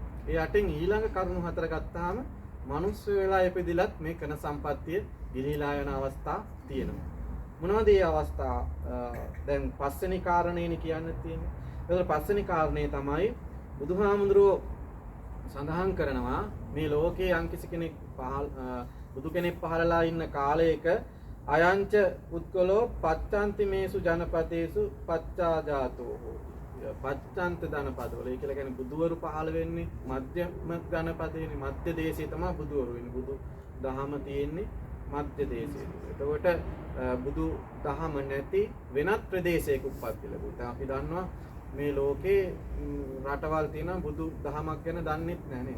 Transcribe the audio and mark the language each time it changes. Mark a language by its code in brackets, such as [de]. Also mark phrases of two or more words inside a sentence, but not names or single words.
[si] ඒ 8න් ඊළඟ කරුණු හතර ගත්තාම මනුස්ස වෙලා ඉපදිලත් මේ කන සම්පත්තිය ගිලිලා යන අවස්ථා තියෙනවා. මොනවද මේ අවස්ථා? දැන් පස්වෙනි කාරණේනේ කියන්න තියෙන්නේ. ඒතර පස්වෙනි කාරණේ තමයි බුදුහාමුදුරුවෝ සඳහන් කරනවා මේ ලෝකයේ යම්කිසි කෙනෙක් බුදු කෙනෙක් පහළලා ඉන්න කාලයක [pi] අයංච පුද්ගලෝ පච්චන්තිමේසු ජනපදේසු පච්චාජාතෝ [si] පච්චන්ත ජනපදවල ඒ කියලා කියන්නේ බුදුවරු පහළ වෙන්නේ මධ්‍යම ජනපදේනේ මධ්‍ය දේශේ තමයි බුදුවරු වෙන්නේ. බුදු දහම තියෙන්නේ මධ්‍ය දේශේ. එතකොට බුදු දහම නැති වෙනත් ප්‍රදේශයක උප්පත්ති ලැබුවා. අපි දන්නවා මේ ලෝකේ රටවල් තියෙනවා බුදු දහමක් ගැන දන්නෙත් නැහැ නේද?